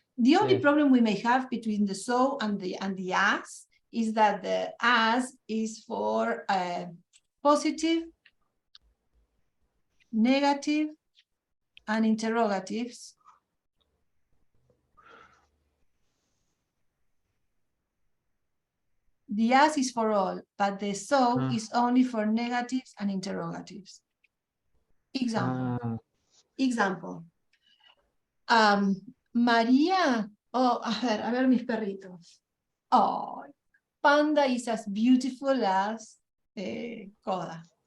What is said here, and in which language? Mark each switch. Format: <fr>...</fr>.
<en>The only problem we may have between the so and the as is that the as is for positive, negative, and interrogatives. The as is for all, but the so is only for negatives and interrogatives. Example. Example.</en> <es>María, a ver mis perritos.</es> <en>Oh, Panda is as beautiful as Coda.</en>